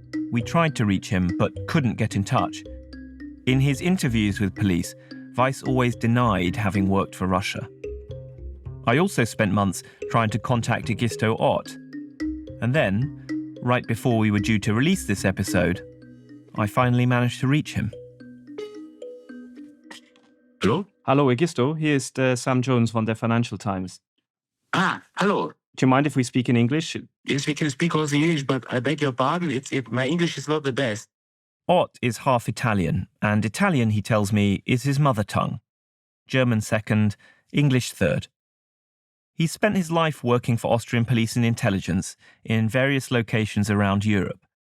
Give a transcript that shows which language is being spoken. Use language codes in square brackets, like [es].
[en] We tried to reach him, but couldn't get in touch. In his interviews with police, Weiss always denied having worked for Russia. I also spent months trying to contact Egisto Ott. And then, right before we were due to release this episode, I finally managed to reach him. [de] Hallo? Hallo Egisto, hier ist Sam Jones von der Financial Times. Hallo. [en] Do you mind if we speak in English? Yes, we can speak also English, but I beg your pardon, my English is not the best. Ott is half Italian, and Italian, he tells me, is his mother tongue. German second, English third. He spent his life working for Austrian police and intelligence in various locations around Europe.